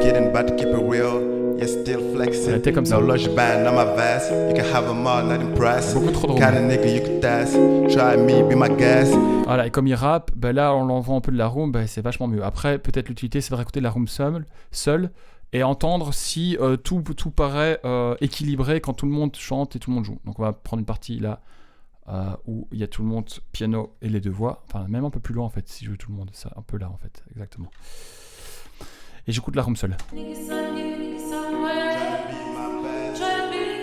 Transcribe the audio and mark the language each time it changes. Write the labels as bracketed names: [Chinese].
[English] kidding, about to keep it real. Yeah, still flexing. [French] Elle était comme ça. [English] No lush band on my vest. You can have them all, not impressed. [French] Beaucoup trop de room. [English] Kinda nigga you could test. Try me, be my guest. [French] Voilà, et comme il rappe, ben là, en l'enlevant un peu de la room, ben, c'est vachement mieux. Après, peut-être l'utilité, c'est de réécouter la room seule et entendre si tout paraît équilibré quand tout le monde chante et tout le monde joue. Donc on va prendre une partie là où il y a tout le monde, piano et les deux voix. Enfin, même un peu plus loin en fait, si je veux tout le monde. Ça, un peu là en fait, exactement. Et j'écoute la room seule. [English] Nigga some rest. Try to be